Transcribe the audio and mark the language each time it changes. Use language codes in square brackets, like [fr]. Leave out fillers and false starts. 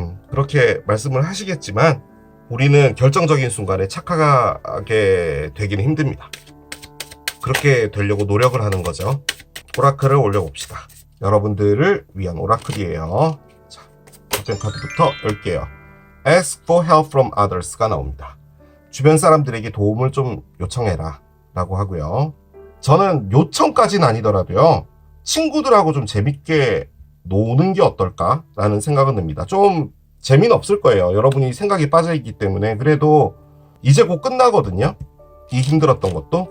[ko] 그렇게 말씀을 하시겠지만 우리는 결정적인 순간에 착하게 되기는 힘듭니다. 그렇게 되려고 노력을 하는 거죠. 오라클을 올려봅시다. 여러분들을 위한 오라클이에요. 자, 첫째 카드부터 열게요. [en] Ask for help from others가 [ko] 나옵니다. 주변 사람들에게 도움을 좀 요청해라 라고 하고요. 저는 요청까지는 아니더라도요, 친구들하고 좀 재밌게 노는 게 어떨까 라는 생각은 듭니다. 좀 재미는 없을 거예요. 여러분이 생각이 빠져있기 때문에. 그래도 이제 곧 끝나거든요, 이 힘들었던 것도.